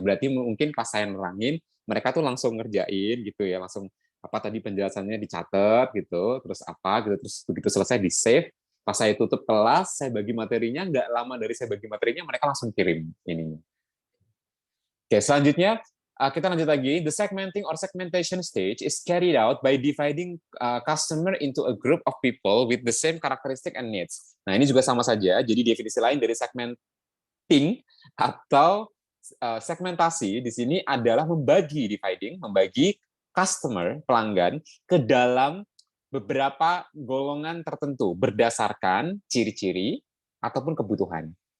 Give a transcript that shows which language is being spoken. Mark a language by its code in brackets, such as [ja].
[id] Berarti mungkin pas saya nerangin, mereka tuh langsung ngerjain gitu ya, langsung apa tadi penjelasannya dicatat gitu, terus apa gitu, terus begitu selesai di save. Pas saya tutup kelas, saya bagi materinya, nggak lama dari saya bagi materinya, mereka langsung kirim ini. Oke, selanjutnya kita lanjut lagi. [en] The segmenting or segmentation stage is carried out by dividing customer into a group of people with the same characteristic and needs. [id] Nah, ini juga sama saja. Jadi definisi lain dari segmenting atau segmentasi di sini adalah membagi customer, pelanggan ke dalam beberapa golongan tertentu berdasarkan ciri-ciri ataupun kebutuhan.